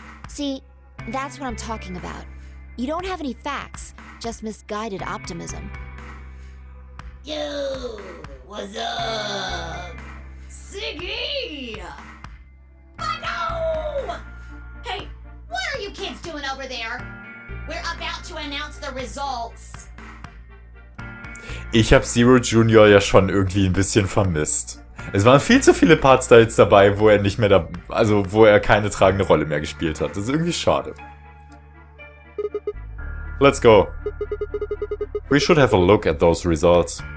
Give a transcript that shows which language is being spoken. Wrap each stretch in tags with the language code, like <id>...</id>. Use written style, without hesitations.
<en>See, that's what I'm talking about. You don't have any facts, just misguided optimism. Yo, what's up? Siggy! Oh no! Hey, what are you kids doing over there? We're about to announce the results.</en> <de>Ich habe Zero Junior ja schon irgendwie ein bisschen vermisst. Es waren viel zu viele Parts da jetzt dabei, wo er nicht mehr wo er keine tragende Rolle mehr gespielt hat. Das ist irgendwie schade.</de> <en>Let's go. We should have a look at those results.</en>